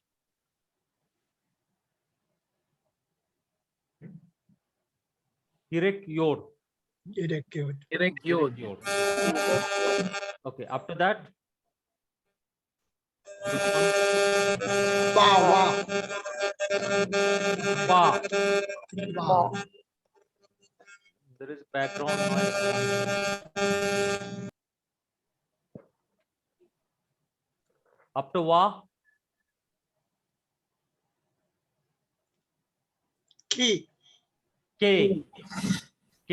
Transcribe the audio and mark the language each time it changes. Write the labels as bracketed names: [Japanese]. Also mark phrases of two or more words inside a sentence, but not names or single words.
[English] Direct yod. Erect. Direct yod. Okay. After that, this one, Ba. Wa. ba. Ba. There is background noise. After wa, Ki. k. K.